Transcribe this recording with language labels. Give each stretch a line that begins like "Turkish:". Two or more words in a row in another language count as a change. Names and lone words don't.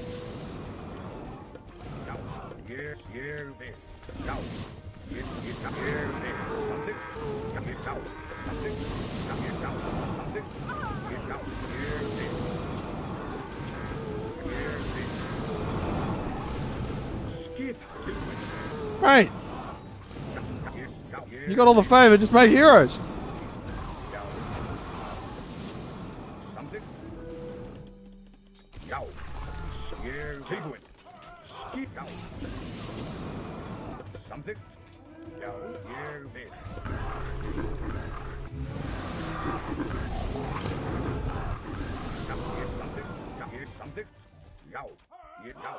Icelandic: Já. Ég vil. Já. Ég vil. Samþykkt. Já. Já. Samþykkt. Já. Já. Samþykkt. Já. Ég vil. Skip. Tilbúin.
English: Right. You got all the favor. Just make heroes.
Icelandic: Já. Samþykkt. Já. Ég tilbúin. Skip. Já. Samþykkt. Já. Ég vil. Já. Ég samþykkt. Já. Ég samþykkt. Já. Ég. Já.